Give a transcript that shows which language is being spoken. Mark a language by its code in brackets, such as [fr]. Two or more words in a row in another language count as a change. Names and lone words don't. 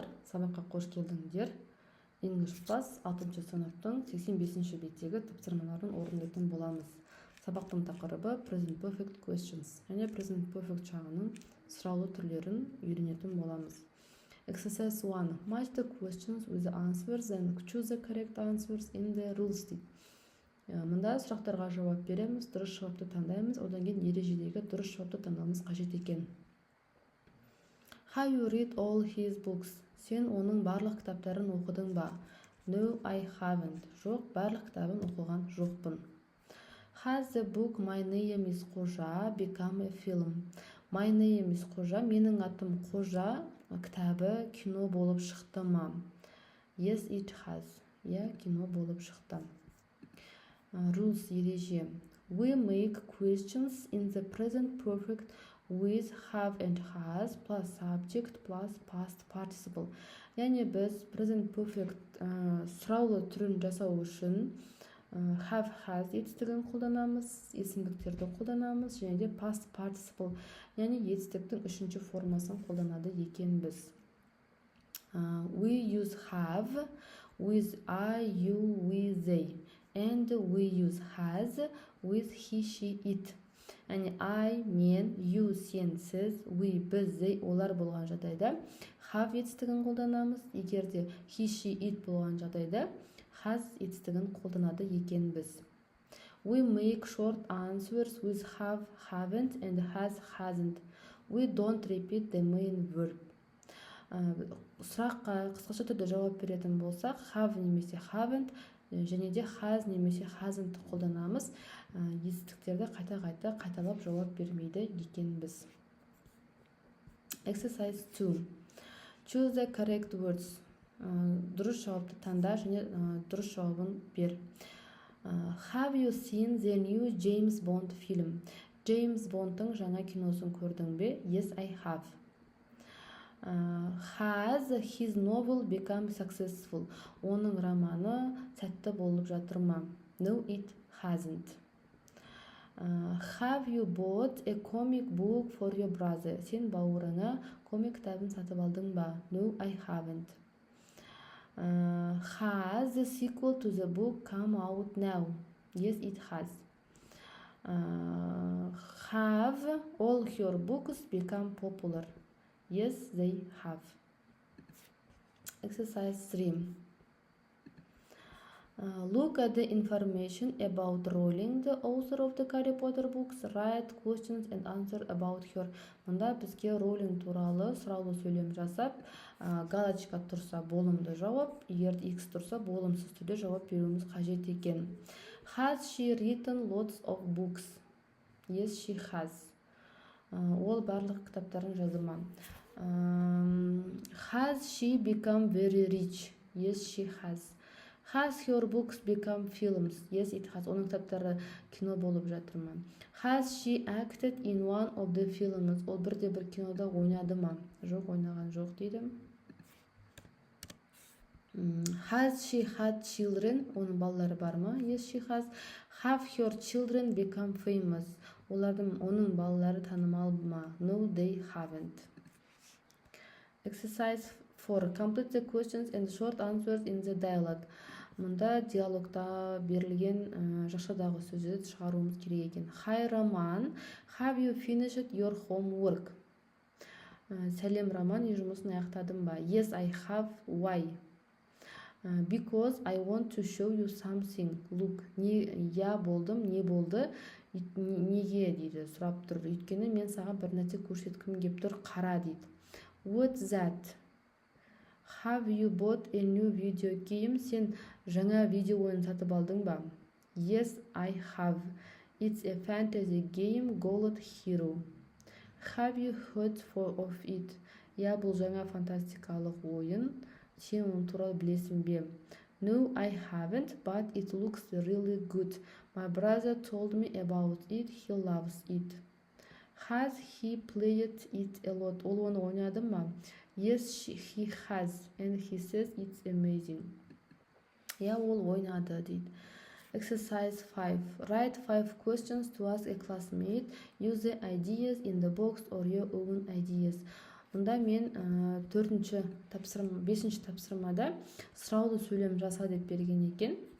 [kk] Сабаққа қош келдіңдер. English Plus 6-шы сыныптың 85-ші беттегі тапсырмаларын орындайтын боламыз. Сабақтың тақырыбы [en] Present Perfect Questions [kk] және [en] Present Perfect [kk] шағының сұраулы түрлерін үйренетін боламыз. [en] Exercise 1. Match the questions with the answers and choose the correct answers in the rules. [kk] Мұнда сұрақтарға жауап береміз, дұрыс жауапты таңдаймыз, одан кейін ережедегі дұрыс жауапты таңдауымыз қажет екен. [en] Have you read all his books? [kk] Сен оның барлық кітаптарын оқыдың ба? [en] No, I haven't. [kk] Жоқ, барлық кітабын оқыған жоқпын. [en] Has the book My Name is Қожа become a film? [kk] My Name is Қожа, менің атым Қожа кітабы кино болып шықты ма? [en] Yes, it has. [kk] Кино болып шықты. Rules ереже. [en] We make questions in the present perfect with have and has plus subject plus past participle. [kk] Яғни біз [en] present perfect [kk] сұраулы түрін жасау үшін [en] have, has [kk] етістігін қолданамыз, есімдіктерді қолданамыз, және де [en] past participle, [kk] яғни етістіктің үшінші формасын қолданады екенбіз. [en] We use have with I, you, we, they, and we use has with he, she, it. [kk] Яғни I, мен, you, сен, сіз, we, біз, they, олар болған жағдайда have етістігін қолданамыз. Егер де [en] he, she, it [kk] болған жағдайда has етістігін қолданады екенбіз. [en] We make short answers with have, haven't, and has, hasn't. We don't repeat the main verb. [kk] Сұраққа қысқаша түрде жауап беретін болсақ, have немесе haven't, және де has немесе hasn't қолданамыз. Етістіктерді қайта-қайта қайталап жауап бермейді екенбіз. [en] Exercise 2. Choose the correct words. [kk] Дұрыс жауапты таңда және дұрыс жауабын бер. [en] Have you seen the new James Bond film? [kk] James Bond'ың жаңа киносын көрдің бе? [en] Yes, I have. Has his novel become successful? [kk] Оның романы сәтті болып жатыр ма? [en] No, it hasn't. Have you bought a comic book for your brother? [kk] Сен бауырыңа комик кітабын сатып алдың ба? [en] No, I haven't. Has the sequel to the book come out now? Yes, it has. Have all your books become popular? Yes, they have. Exercise 3. Look at the information about Rowling, the author of the Harry Potter books. Write questions and answer about her. [kk] Мұнда бізге Rowling туралы сұраулы сөйлем жасап, галочка тұрса болымды жауап, егер X тұрса болымсыз түрде жауап беруіміз қажет екен. [en] Has she written lots of books? Yes, she has. [kk] Ол барлық кітаптарын жазды ма? [en] Has she become very rich? Yes, she has. Has her books become films? Yes, it has. [kk] Оның кітаптары кино болып жатыр ма? [en] Has she acted in one of the films? [kk] Ол бірде-бір кинода ойнады ма? Жоқ, ойнаған жоқ дейді. [en] Has she had children? [kk] Оның балалары бар ма? [en] Yes, she has. Have her children become famous? [kk] Оның балалары танымал ма? [en] No, they haven't. Exercise 4. Complete the questions and short answers in the dialogue. [kk] Мұнда диалогта берілген жақшадағы сөзді шығаруымыз керек екен. [en] Hi, Roman. Have you finished your homework? [kk] Сәлем, Роман, жұмысын аяқтадың ба? [en] Yes, I have. Why? Because I want to show you something. Look. [kk] Болдым, не болды? Неге дейді, сұрап тұр. Өйткені мен саған бір нәрсе көрсеткім келіп тұр, қара дейді. [en] What's that? Have you bought a new video game? [kk] Сен жаңа видео ойын сатып алдың ба? [en] Yes, I have. It's a fantasy game called Hero. Have you heard of it? [kk] Бұл жаңа фантастикалық ойын. Сен оны туралы білесің бе? [en] No, I haven't, but it looks really good. My brother told me about it. He loves it. Has he played it a lot? [kk] Ол оны ойнады ма? [en] Yes, he has, and he says it's amazing. [kk] Ол ойнады дейді. Exercise 5. [en] Write 5 questions to ask a classmate. Use the ideas in the box or your own ideas. [kk] Мұнда мен 5-ші тапсырмада сұрауды сөйлем жаса деп берген екен.